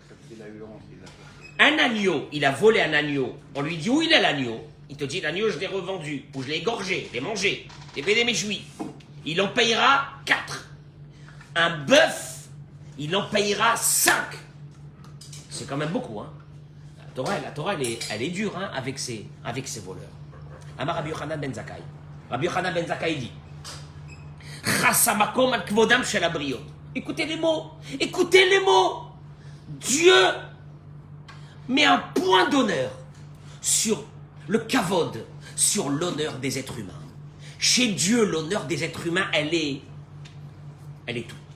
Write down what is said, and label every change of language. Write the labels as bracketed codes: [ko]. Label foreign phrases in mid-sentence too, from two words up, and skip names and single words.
[fr] Un agneau, il a volé un agneau, on lui dit où il est l'agneau, il te dit l'agneau je l'ai revendu, ou je l'ai égorgé, je l'ai mangé, j'ai fait des méjouis, il en payera 4. Un bœuf, il en payera 5. C'est quand même beaucoup, hein. La Torah, elle est dure, hein, avec ses voleurs. [he] Amar Rabbi Yochanan ben Zakkai. Rabbi Yochanan ben Zakkai dit חס המקום על כבודם של הבריות. [fr] Écoutez les mots. Écoutez les mots. Dieu met un point d'honneur sur le kavod, sur l'honneur des êtres humains. Chez Dieu, l'honneur des êtres humains, elle est tout.